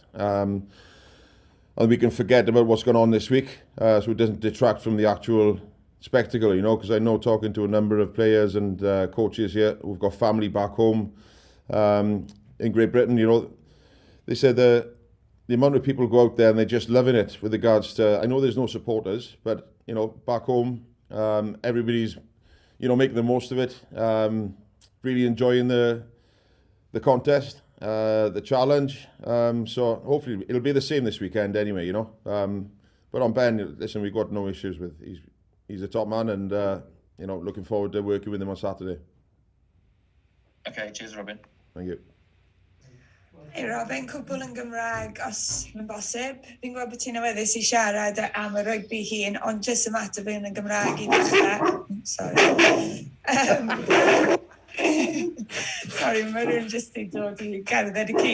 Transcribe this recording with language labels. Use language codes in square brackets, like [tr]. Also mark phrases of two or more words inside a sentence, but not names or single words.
[en] And we can forget about what's going on this week, so it doesn't detract from the actual spectacle, because I know talking to a number of players and coaches here who've got family back home in Great Britain, they said the amount of people go out there and they're just loving it with regards to, I know there's no supporters, but, back home, everybody's, making the most of it, really enjoying the contest, the challenge. So hopefully it'll be the same this weekend anyway, But on Ben, listen, we've got no issues with, he's a top man and, looking forward to working with him on Saturday. Okay, cheers, Robin. Thank you. [cy] Hey Robin, cwbl yn Gymraeg os mae'n bosib. Fi'n gweld bod ti'n awyddus I siarad am y rugby hun, ond jyst ymateb yn Gymraeg I ddechrau. [en] Sorry. [cy] Sorry, mae rhywun jyst I dod I gerdded y ci.